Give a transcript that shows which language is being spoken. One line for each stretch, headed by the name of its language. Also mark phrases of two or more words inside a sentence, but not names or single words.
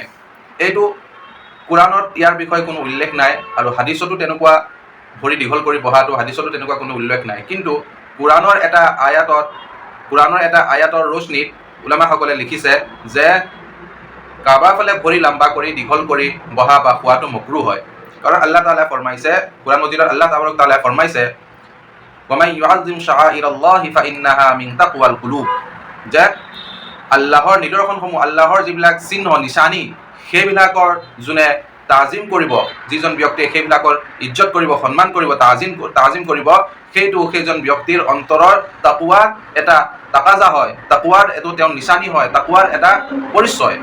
Assamese: এইটো কোৰাণত ইয়াৰ বিষয়ে কোনো উল্লেখ নাই আৰু হাদিছতো তেনেকুৱা ভৰি দীঘল কৰি বহাটো হাদিছতো তেনেকুৱা কোনো উল্লেখ নাই। কিন্তু কোৰাণৰ এটা আয়াতৰ ৰশ্নীত উলামাসকলে লিখিছে যে কাবাৰ ফালে ভৰি লম্বা কৰি দীঘল কৰি বহা বা শোৱাটো মকৰুহ হয়। কাৰণ আল্লাহ তাআলাই ফৰমাইছে, কোৰাণ মজিদত আল্লাহ তাআলাই ফৰমাইছে,
Arabic: ومن يعظم شعائر الله فإنها من تقوى القلوب,
Assamese: যে আল্লাহৰ নিদৰ্শনসমূহ, আল্লাহৰ যিবিলাক চিহ্ন নিচানি, সেইবিলাকৰ যোনে তাজিম কৰিব, যিজন ব্যক্তিয়ে সেইবিলাকৰ ইজ্জত কৰিব, সন্মান কৰিব, তাজিম কৰিব, সেইজন ব্যক্তিৰ অন্তৰৰ তাকৱাৰ এটা তাকাজা হয়, তাকৱাৰ এইটো তেওঁৰ নিচানি হয়, তাকৱাৰ এটা পৰিচয়।